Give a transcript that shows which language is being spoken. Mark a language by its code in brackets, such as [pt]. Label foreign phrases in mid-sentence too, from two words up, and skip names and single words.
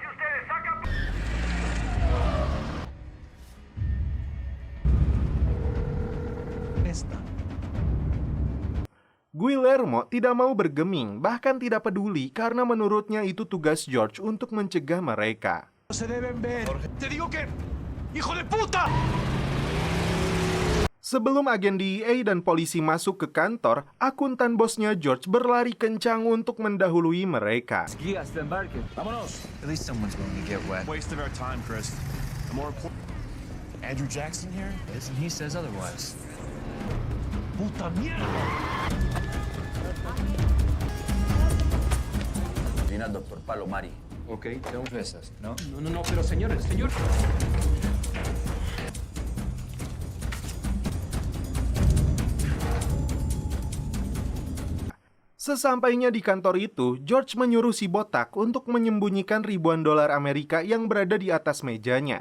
[id] Guillermo tidak mau bergeming, bahkan tidak peduli karena menurutnya itu tugas George untuk mencegah mereka. Sebelum agen DEA dan polisi masuk ke kantor, akuntan bosnya George berlari kencang untuk mendahului mereka. [en] At least someone's going to get wet. Waste of our time, Chris. The more important... Andrew Jackson here? Yes, and he says otherwise. [es] Puta mierda! Viene al doctor Palomari. Ok, tenemos esas, ¿no? No, pero señor. [id] Sesampainya di kantor itu, George menyuruh si botak untuk menyembunyikan ribuan dolar Amerika yang berada di atas mejanya.